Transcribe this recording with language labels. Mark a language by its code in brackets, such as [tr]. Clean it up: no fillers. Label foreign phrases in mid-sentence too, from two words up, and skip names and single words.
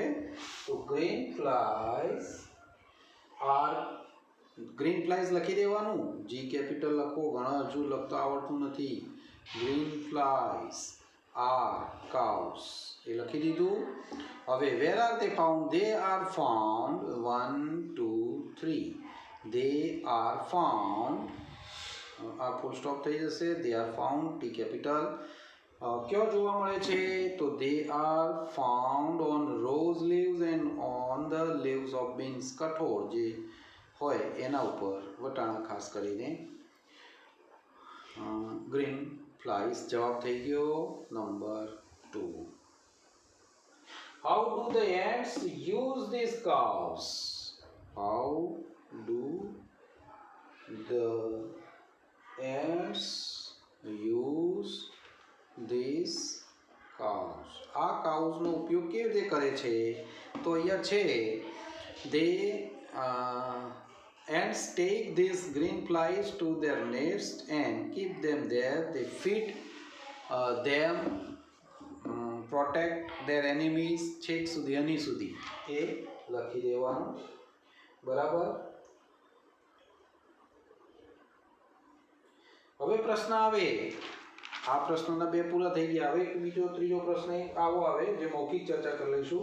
[gu] તો [en] green flies are, green flies [gu] લખી દેવાનું, જી કેપિટલ લખો, ઘણા હજુ લખતા આવડતું નથી. [en] green flies are cows, [gu] એ લખી દીધું. [en] હવે where are they found? They are found 1 2 3. They are found, [gu] આ ફૂલ સ્ટોપ થઈ જશે. [en] They are found, T capital. [gu] ક્યો જોવા મળે છે? [en] તો they are found on rose leaves and on the leaves of beans. [gu] કઠોળ જે હોય એના ઉપર, વટાણા ખાસ કરીને. [en] green flies [gu] જવાબ થઈ ગયો નંબર 2. [en] How do the ants use these cows? How do the ants use these cows? [gu] આ કાઉસનો ઉપયોગ કેવી રીતે કરે છે? તો અહીંયા છે [en] they ants take these green flies to their nest and keep them there. They feed them, protect their enemies. [gu] છેક સુધી હની સુધી એ લખી દેવાનું. બરાબર. હવે પ્રશ્ન આવે, આ પ્રશ્નના બે પૂરા થઈ ગયા. હવે બીજો ત્રીજો પ્રશ્ન આવો આવે જે મૌખિક ચર્ચા કરી લઈશું.